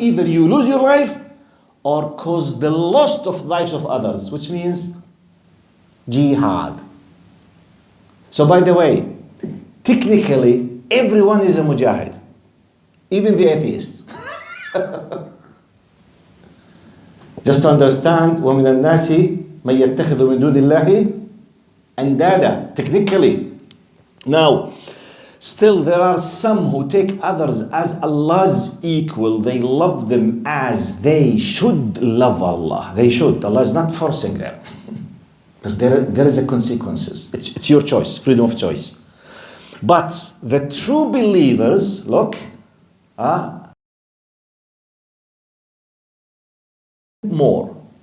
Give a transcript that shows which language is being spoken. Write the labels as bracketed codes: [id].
[en] Either you lose your life or cause the loss of lives of others, which means jihad. So by the way, technically, everyone is a mujahid, even the atheist. Just to understand, [ar] وَمِنَ النَّاسِ مَن يَتَّخِذُ مِن دُونِ اللَّهِ أَنْدَادًا. [en] Technically. Now, still there are some who take others as Allah's equal. They love them as they should love Allah. They should. Allah is not forcing them. Because there is a consequences. It's your choice, freedom of choice. But the true believers, look, more.